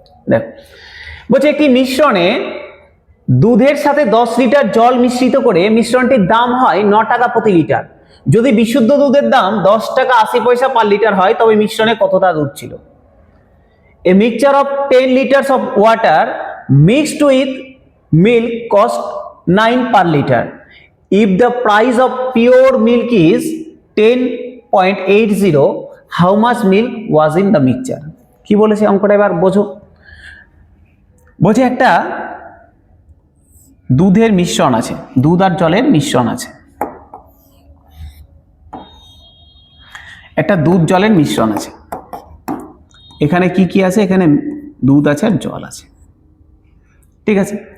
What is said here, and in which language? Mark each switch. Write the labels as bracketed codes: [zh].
[bn] দেখো বলছে একটি মিশ্রণে দুধের সাথে 10 লিটার জল মিশ্রিত করে মিশ্রণটির দাম হয় 9 টাকা প্রতি লিটার। যদি বিশুদ্ধ দুধের দাম 10 টাকা 80 পয়সা পার লিটার হয়, তবে মিশ্রণে কতটা দুধ ছিল? [en] A mixture of 10 liters of water mixed with milk cost 9 per liter. If the price of pure milk is 10.80, how much milk was in the mixture? [bn] কি বলেছে অঙ্কটা এবার বোঝো। বলছে একটা দুধের মিশ্রণ আছে, দুধ আর জলের মিশ্রণ আছে, একটা দুধ জলের মিশ্রণ আছে। এখানে কি কি আছে? এখানে দুধ আছে আর জল আছে, ঠিক আছে।